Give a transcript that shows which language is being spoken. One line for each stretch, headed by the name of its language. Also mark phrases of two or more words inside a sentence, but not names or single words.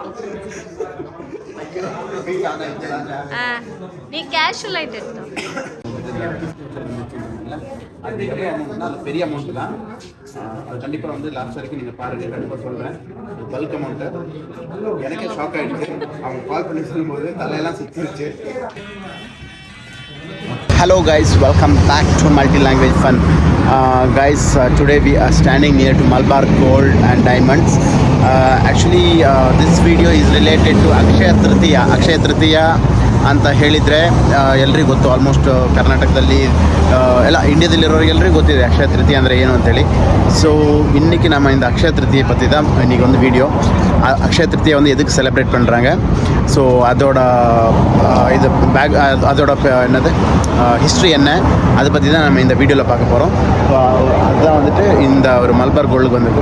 Tamil: நீ கேஷுவல் ஆயிட்டு அது பெரிய அமௌண்ட் தான். அது கண்டிப்பாக வந்து லாஸ்ட் வரைக்கும் நீங்கள் பாருங்கள். கண்டிப்பாக சொல்கிறேன்.
English: bulk amount
Tamil: எனக்கே ஷாக் ஆகிடுச்சு. அவங்க கால் பண்ணி சொல்லும்போது தலையெல்லாம் சுற்றிருச்சு.
English: Hello guys, welcome back to Multi-Language Fun. Guys, today we are standing near to Malabar Gold and Diamonds. Actually, this video is related to Akshaya Tritiya.
Kannada: Akshaya Tritiya ಅಂತ ಹೇಳಿದರೆ ಎಲ್ರಿಗೂ ಗೊತ್ತು. ಆಲ್ಮೋಸ್ಟ್ ಕರ್ನಾಟಕದಲ್ಲಿ ಎಲ್ಲ ಇಂಡಿಯಾದಲ್ಲಿರೋರಿಗೆ ಎಲ್ರಿಗೂ ಗೊತ್ತಿದೆ ಅಕ್ಷಯ ತೃತೀಯ ಅಂದರೆ ಏನು ಅಂತೇಳಿ.
Tamil: ஸோ இன்றைக்கி நம்ம இந்த அக்ஷய திருத்தியை பற்றி தான் இன்றைக்கி வந்து வீடியோ. அக்ஷய திருத்தியை வந்து எதுக்கு செலிப்ரேட் பண்ணுறாங்க, ஸோ அதோட இது அதோட என்னது ஹிஸ்ட்ரி என்ன, அதை பற்றி தான் நம்ம இந்த வீடியோவில் பார்க்க போகிறோம். அதுதான் வந்துட்டு இந்த ஒரு மலபார் கோல்டுக்கு வந்துருக்கு.